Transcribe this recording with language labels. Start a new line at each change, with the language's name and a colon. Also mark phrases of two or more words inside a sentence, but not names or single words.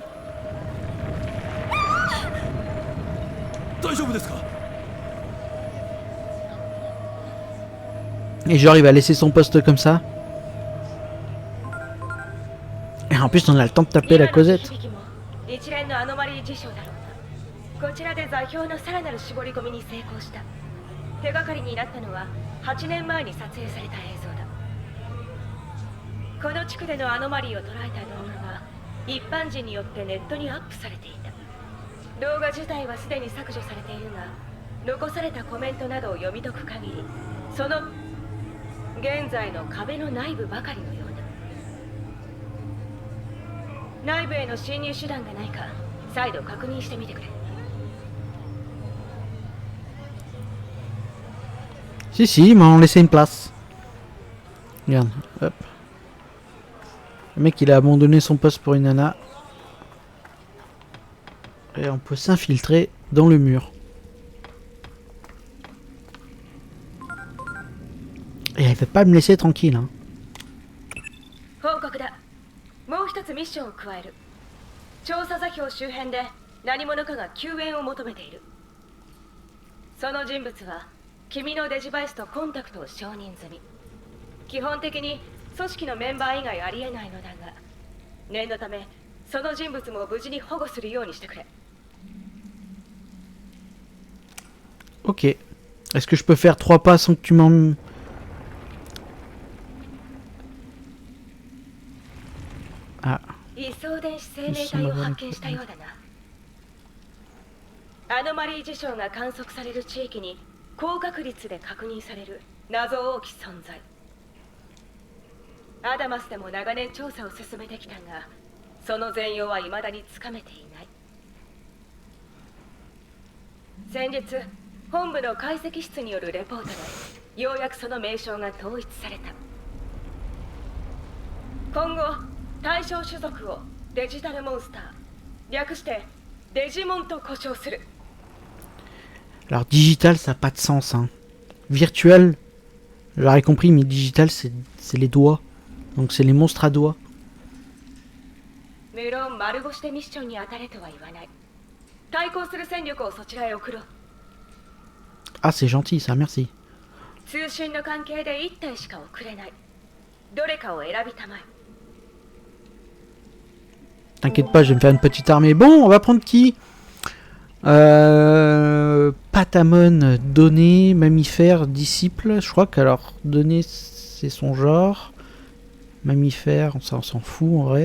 French: Et genre il va laisser son poste comme ça. Et en plus on a le temps de taper la Cosette.
Japanese: こちらで座標のさらなる絞り込みに成功した。手がかりになったのは8年前に撮影された映像だ。この地区でのアノマリーを捉えた動画が一般人によってネットにアップされていた。動画自体はすでに削除されているが、残されたコメントなどを読み解く限り、その現在の壁の内部ばかりのようだ。内部への侵入手段がないか再度確認してみてくれ。
French: Si, si, ils m'ont laissé une place. Regarde, hop. Le mec, il a abandonné son poste pour une nana. Et on peut s'infiltrer dans le mur. Et elle veut pas me laisser tranquille, hein.
Japanese: 報告だ。もう一つミッションを加える。調査座標周辺で何者かが救援を求めている。その人物は 君のデジバイスとコンタクトを承認済み。基本的に組織のメンバー以外ありえないのだが、念のためその人物も無事に保護するようにしてくれ。
French: Ok. Est-ce que je peux faire 3 pas sans que tu m'en... Ah.
Japanese: 移送電子生命体を発見したようだな。アノマリー事象が観測される地域に 高確率で確認される謎多き存在。アダマスでも長年調査を進めてきたが、その全容は未だにつかめていない。先日、本部の解析室によるレポートでようやくその名称が統一された。今後、対象種族をデジタルモンスター、略してデジモンと呼称する。
French: Alors digital ça n'a pas de sens hein. Virtuel, j'aurais compris mais digital c'est les doigts. Donc c'est les monstres à doigts.
Japanese: 無論丸腰でミッションに当たれとは言わない。対抗する戦力をそちらへ送ろう。
French: Ah, c'est gentil, ça, merci.
Japanese: 通信の関係で1体しか送れない。どれかを選びたまえ。
French: T'inquiète pas, je vais me faire une petite armée. Bon, on va prendre qui? Patamon, donné, mammifère, disciple. Je crois qu'alors, donné, c'est son genre. Mammifère, ça on s'en fout en vrai.